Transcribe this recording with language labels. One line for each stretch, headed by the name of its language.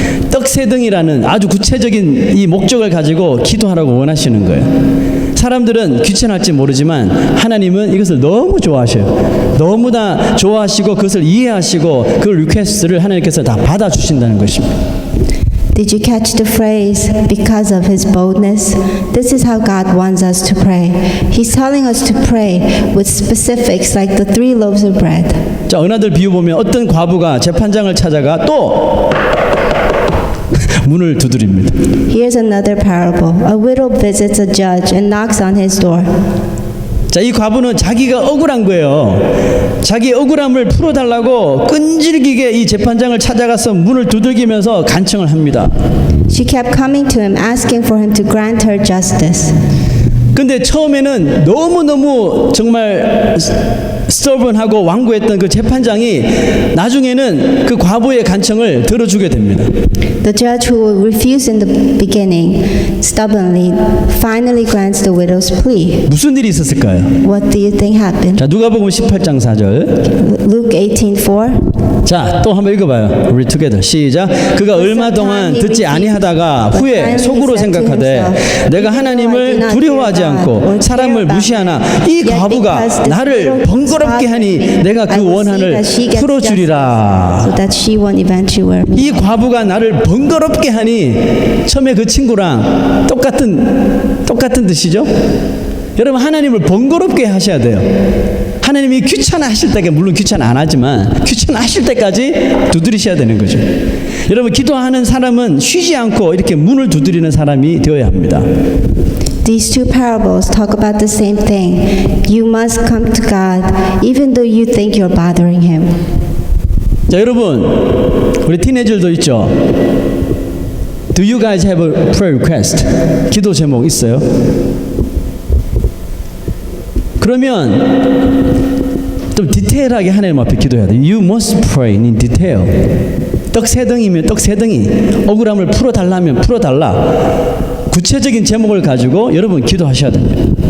Korean: 떡 3덩이라는 아주 구체적인 이 목적을 가지고 기도하라고 원하시는 거예요. 사람들은 귀찮을지 모르지만 하나님은 이것을 너무 좋아하셔요. 너무나 좋아하시고 그것을 이해하시고 그 리퀘스트를 하나님께서 다 받아주신다는 것입니다.
English: Did you catch the phrase, because of his boldness? This is how God wants us to pray. He's telling us to pray with specifics like the 3 loaves of bread.
Korean: 자, 은하들 비유 보면 어떤 과부가 재판장을 찾아가 또 문을 두드립니다.
English: Here's another parable. A widow visits a judge and knocks on his door.
Korean: 자, 이 과부는 자기가 억울한 거예요. 자기 억울함을 풀어달라고 끈질기게 이 재판장을 찾아가서 문을 두들기면서 간청을 합니다.
English: She kept coming to him, asking for him to grant her justice.
Korean: 근데 처음에는 너무너무 정말 stubborn하고 완고했던 그 재판장이 나중에는 그 과부의 간청을 들어주게 됩니다.
English: The judge who refused in the beginning stubbornly finally grants the widow's plea.
Korean: 무슨 일이 있었을까요?
English: What do you think happened?
Korean: 자, 누가복음 18장 4절.
English: Luke 18:4.
Korean: 자, 또 한번 읽어봐요.
English: Read together.
Korean: 시작. 그가 얼마 동안 듣지 아니하다가 후에 속으로 생각하되 내가 하나님을 두려워하지 않고 사람을 무시하나 이 과부가 나를 번거롭게 하니 내가 그 원한을 풀어주리라.
English: So that she won't eventually wear me.
Korean: 이 과부가 나를 번거롭게 하니 처음에 그 친구랑 똑같은 뜻이죠. 여러분, 하나님을 번거롭게 하셔야 돼요. 하나님이 귀찮아하실 때가 물론 귀찮아 안 하지만 귀찮아하실 때까지 두드리셔야 되는 거죠. 여러분, 기도하는 사람은 쉬지 않고 이렇게 문을 두드리는 사람이 되어야 합니다.
English: These two parables talk about the same thing. You must come to God even though you think you're bothering Him.
Korean: 자, 여러분, 우리 티네이저들도 있죠.
English: Do you guys have a prayer request?
Korean: 기도 제목 있어요? 그러면 좀 디테일하게 하나님 앞에 기도해야 돼요.
English: You must pray in detail.
Korean: 떡 세 덩이면 떡 세 덩이, 억울함을 풀어달라면 풀어달라. 구체적인 제목을 가지고 여러분 기도하셔야 됩니다.